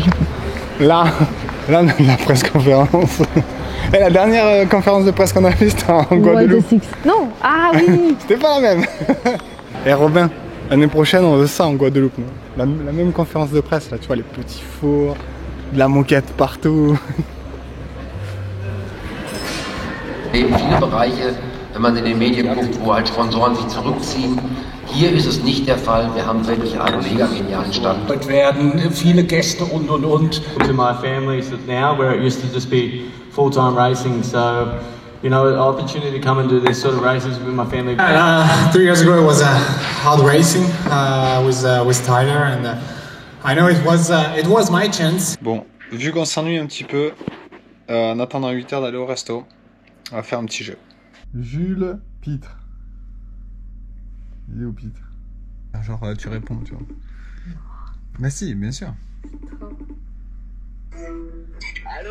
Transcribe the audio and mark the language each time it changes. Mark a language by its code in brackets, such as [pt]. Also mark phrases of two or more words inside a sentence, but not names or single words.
[fr] Là, on a la presse conférence. Et la dernière conférence de presse qu'on a faite, c'était en Guadeloupe. Non, ah oui. C'était pas la même. Et Robin, L'année prochaine, on veut ça en Guadeloupe. Nous. La même conférence de presse, là, tu vois, les petits fours, de la moquette partout. [de] Viele Bereiche, wenn man in den Medien guckt, wo halt Sponsoren sich zurückziehen. Hier ist es nicht der Fall. Wir haben wirklich einen mega genialen Stand. Es werden viele Gäste und. [en] To my family so now, where it used to just be full-time racing, so you know, the opportunity to come and do this sort of races with my family. 3 years ago, it was hard racing with Tyler, and I know it was my chance. [fr] Bon, vu qu'on s'ennuie un petit peu, en attendant 8 heures d'aller au resto, on va faire un petit jeu. Jules Pitre. Il est où Pitre? Genre tu réponds, tu vois. Bah si, bien sûr. Allô?